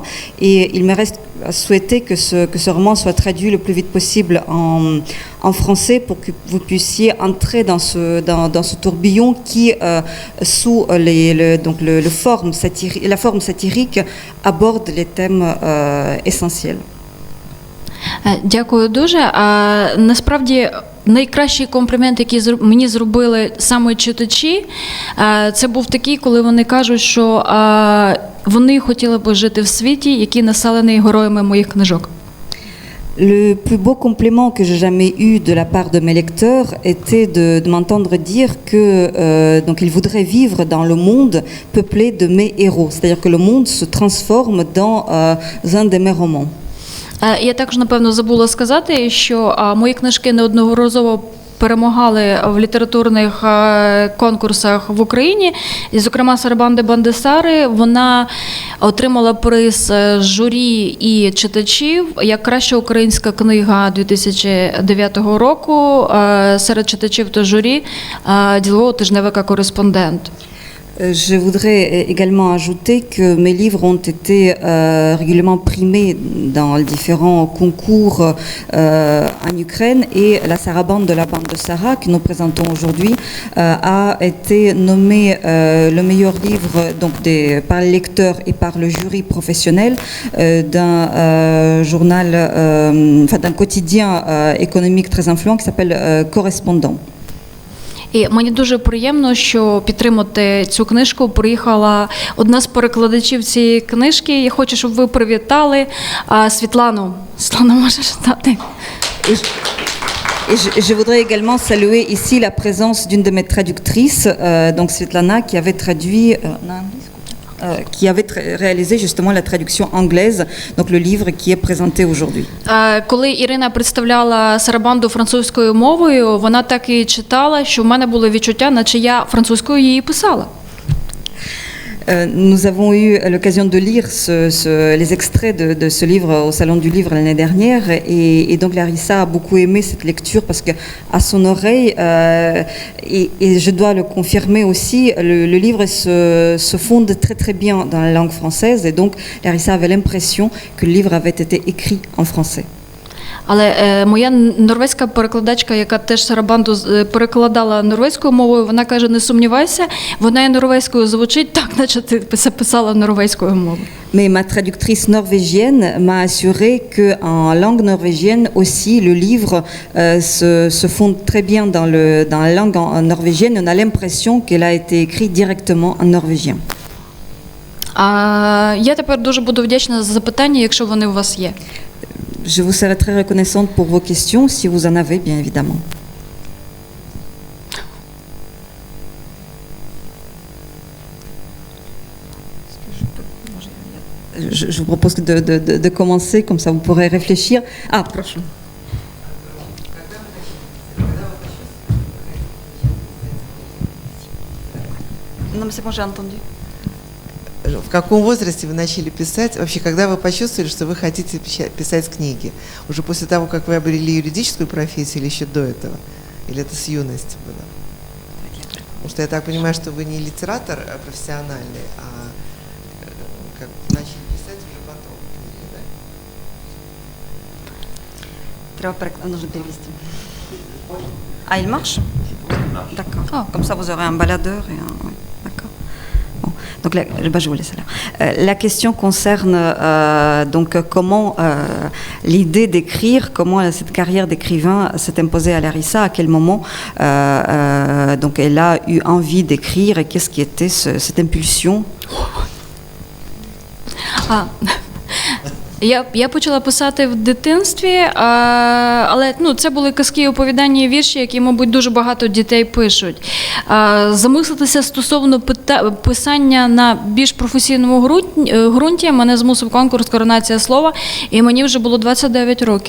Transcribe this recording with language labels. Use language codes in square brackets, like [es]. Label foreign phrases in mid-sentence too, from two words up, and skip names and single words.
[fr] Et il me reste à souhaiter que ce roman soit traduit le plus vite possible en français pour que vous puissiez entrer dans ce tourbillon qui, sous la forme satirique, aborde les thèmes essentiels. [uk] Дякую дуже. Насправді найкращий комплімент, який мені зробили саме читачі, це був такий, коли вони кажуть, що вони хотіли б жити в світі, який населений героями моїх книжок. [fr] Le plus beau compliment que j'ai jamais eu de la part de mes lecteurs était de m'entendre dire que donc ils voudraient vivre dans le monde peuplé de mes héros, c'est-à-dire que le monde se transforme dans un de mes romans. [uk] Я також, напевно, забула сказати, що мої книжки неодноразово перемагали в літературних конкурсах в Україні. І, зокрема, Сарабанда Бандесари, вона отримала приз журі і читачів як краща українська книга 2009 року серед читачів та журі ділового тижневика «Кореспондент». [fr] Je voudrais également ajouter que mes livres ont été régulièrement primés dans différents concours en Ukraine, et la sarabande de la bande de Sarah que nous présentons aujourd'hui a été nommé le meilleur livre donc par les lecteurs et par le jury professionnel d'un journal, d'un quotidien économique très influent qui s'appelle Correspondant. [uk] І мені дуже приємно, що підтримати цю книжку приїхала одна з перекладачів цієї книжки. Я хочу, щоб ви привітали Світлану. Світлана, можеш дати? [fr] Et je voudrais également saluer ici la présence d'une de mes traductrices, donc Svetlana, qui avait traduit qui avait réalisé justement la traduction anglaise, donc le livre qui est présenté aujourd'hui. [uk] Коли Ірина представляла Сарабанду французькою мовою, вона так і читала, що в мене було відчуття, наче я французькою її писала. [fr] Nous avons eu l'occasion de lire les extraits de ce livre au Salon du Livre l'année dernière, et donc Larissa a beaucoup aimé cette lecture parce que à son oreille, et je dois le confirmer aussi, le livre se fonde très très bien dans la langue française, et donc Larissa avait l'impression que le livre avait été écrit en français. [uk] Але моя норвезька перекладачка, яка теж Сарабанду перекладала норвезькою мовою, вона каже, не сумнівайся, вона і норвезькою звучить так, наче ти писала норвезькою мовою. [fr] Mais ma traductrice norvégienne m'a assuré qu'en langue norvégienne aussi, le livre se fonde très bien dans la langue norvégienne. On a l'impression qu'elle a été écrite directement en norvégien. [uk] Я тепер дуже буду вдячна за запитання, якщо вони у вас є. [fr] Je vous serai très reconnaissante pour vos questions, si vous en avez, bien évidemment. Je vous propose de commencer, comme ça vous pourrez réfléchir. Ah, prochain. Non, mais c'est bon, j'ai entendu. [ru] В каком возрасте вы начали писать? Вообще, когда вы почувствовали, что вы хотите писать книги? Уже после того, как вы обрели юридическую профессию, или еще до этого? Или это с юности было? Потому что я так понимаю, что вы не литератор профессиональный, а как начали писать уже потом книги, да? Нужно перевести. [fr] Ah, il marche? D'accord. Comme ça, vous aurez un baladeur et un... D'accord. Donc, je vous laisse là. La question concerne donc comment l'idée d'écrire, comment cette carrière d'écrivain s'est imposée à Larissa, à quel moment donc elle a eu envie d'écrire et qu'est-ce qui était cette impulsion. [uk] Я почала писати в дитинстві, але це були казки, оповідання і вірші, які, мабуть, дуже багато дітей пишуть. Замислитися стосовно писання на більш професійному ґрунті мене змусив конкурс «Коронація слова», і мені вже було 29 років.